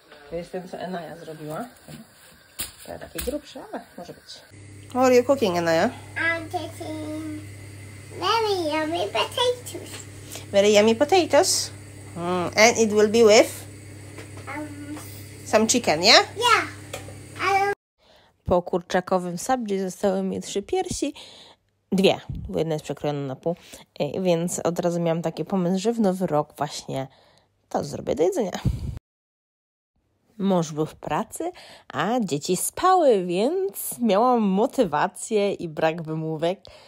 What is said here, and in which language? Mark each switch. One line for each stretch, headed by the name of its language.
Polish: To jest ten, co Enaya zrobiła. To takie grubsze, ale może być.
English: What are you cooking, Enaya? I'm cooking very yummy potatoes. Very yummy potatoes. And it will be with some chicken, yeah? Yeah.
Polish: Po kurczakowym sabdzie zostały mi 3 piersi. 2, bo jedna jest przekrojona na pół, więc od razu miałam taki pomysł, że w nowy rok właśnie to zrobię do jedzenia. Mąż był w pracy, a dzieci spały, więc miałam motywację i brak wymówek.